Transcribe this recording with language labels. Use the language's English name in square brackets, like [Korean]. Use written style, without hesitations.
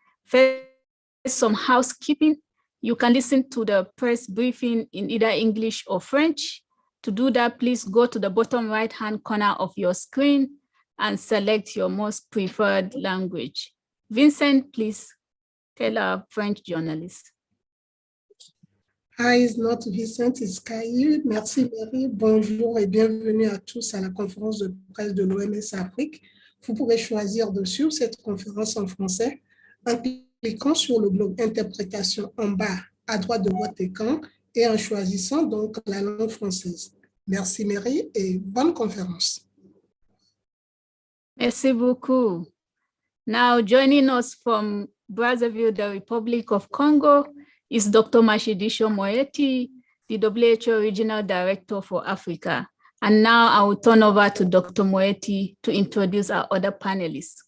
[English] First, some housekeeping. You can listen to the press briefing in either English or French. To do that, please go to the bottom right-hand corner of your screen and select your most preferred language. Vincent, please tell our French journalist. Hi, it's not Vincent, it's Kaï. [French] Merci Mary. Bonjour et bienvenue à tous à la conférence de presse de l'OMS Afrique. Vous pourrez choisir de suivre cette conférence en français en cliquant sur le globe interprétation en bas à droite de votre écran et en choisissant donc la langue française. Merci Mary et bonne conférence. Merci beaucoup. [English] Now joining us from Brazzaville, the Republic of Congo, is Dr. Mashidisho Moeti, the WHO Regional Director for Africa. And now I will turn over to Dr. Moeti to introduce our other panelists.